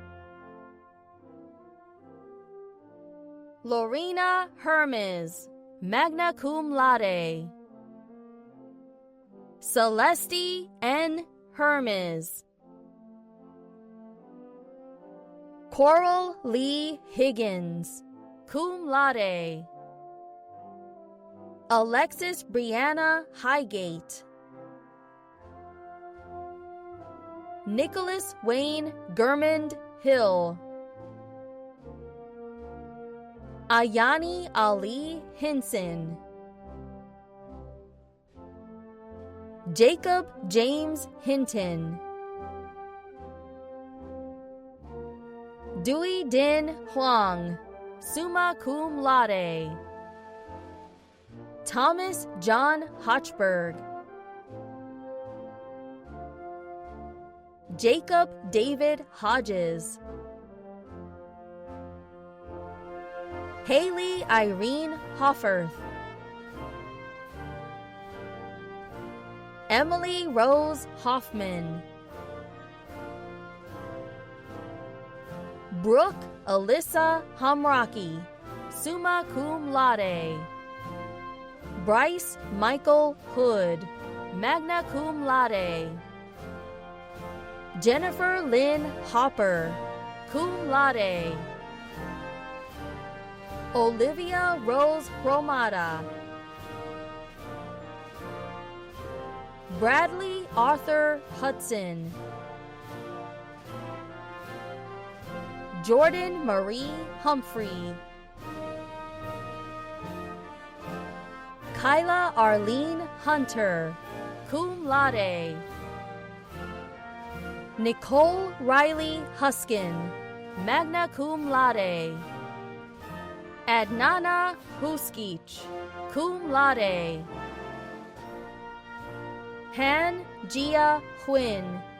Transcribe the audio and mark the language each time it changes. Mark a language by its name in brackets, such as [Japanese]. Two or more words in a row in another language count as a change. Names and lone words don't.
[English] Lorena Hermes, [Latin] magna cum laude. [English] Celeste N. Hermes. Coral Lee Higgins, [Latin] cum laude. [English] Alexis Brianna Highgate. Nicholas Wayne Gurmand Hill. Ayani Ali Hinson. Jacob James Hinton. Dewey Din Huang, [Latin] summa cum laude. [English] Thomas John Hochberg. Jacob David Hodges. Haley Irene Hofferth. Emily Rose Hoffman. Brooke Alyssa Hamraki, [Latin] summa cum laude. [English] Bryce Michael Hood, [Latin] magna cum laude. [English] Jennifer Lynn Hopper, [Latin] cum laude. [English] Olivia Rose Romata. Bradley Arthur Hudson. Jordan Marie Humphrey. Kyla Arlene Hunter, [Latin] cum laude. [English] Nicole Riley Huskin, [Latin] magna cum laude. [English] Adnana Huskich, [Latin] cum laude. [English] Han Gia Huynh.